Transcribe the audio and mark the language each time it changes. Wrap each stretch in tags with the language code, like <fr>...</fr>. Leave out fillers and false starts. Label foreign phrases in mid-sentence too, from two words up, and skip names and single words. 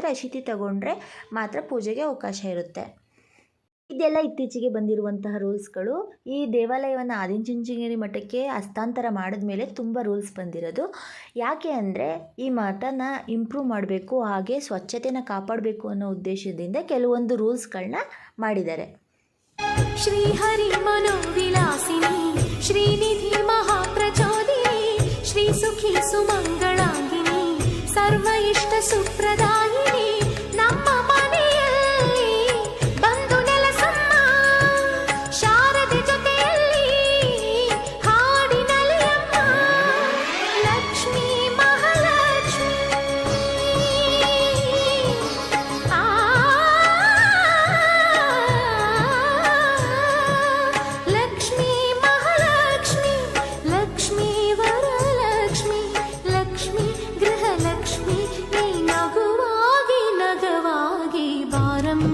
<kn>ರಶೀತಿ ತಗೊಂಡ್ರೆ ಮಾತ್ರ ಪೂಜೆಗೆ ಅವಕಾಶ ಇರುತ್ತೆ. ಇದೆಲ್ಲ ಇತ್ತೀಚೆಗೆ ಬಂದಿರುವಂತಹ ರೂಲ್ಸ್ಗಳು. ಈ ದೇವಾಲಯವನ್ನು ಆದಿಚುಂಚನಗಿರಿ ಮಠಕ್ಕೆ ಹಸ್ತಾಂತರ ಮಾಡಿದ ಮೇಲೆ ತುಂಬ ರೂಲ್ಸ್ ಬಂದಿರೋದು. ಯಾಕೆ ಅಂದರೆ ಈ ಮಠನ ಇಂಪ್ರೂವ್ ಮಾಡಬೇಕು, ಹಾಗೆ ಸ್ವಚ್ಛತೆನ ಕಾಪಾಡಬೇಕು ಅನ್ನೋ ಉದ್ದೇಶದಿಂದ ಕೆಲವೊಂದು ರೂಲ್ಸ್ಗಳನ್ನ ಮಾಡಿದ್ದಾರೆ.</kn> <sa>श्रीहरि मनोविलासिनी श्रीनिधि महाप्रचोदिनी श्री सुखी सुमंगलांगिनी सर्व इष्ट सुप्रदायिनी</sa> <kn>ನಮ್ಮ ಮನೆಯಲ್ಲಿ ಬಂದು ನೆಲೆಸಮ್ಮ ಶಾರದೆ ಜೊತೆಯಲ್ಲಿ ಹಾಡಿನಲಿಯಮ್ಮ ಲಕ್ಷ್ಮೀ ಮಹಾಲಕ್ಷ್ಮೀ ಲಕ್ಷ್ಮೀ ಮಹಾಲಕ್ಷ್ಮಿ ಲಕ್ಷ್ಮೀ ವರಲಕ್ಷ್ಮಿ ಲಕ್ಷ್ಮೀ ಗೃಹಲಕ್ಷ್ಮಿ ನೀ ನಗುವಾಗಿ ನಗವಾಗಿ ಬಾರಮ್ಮ.</kn>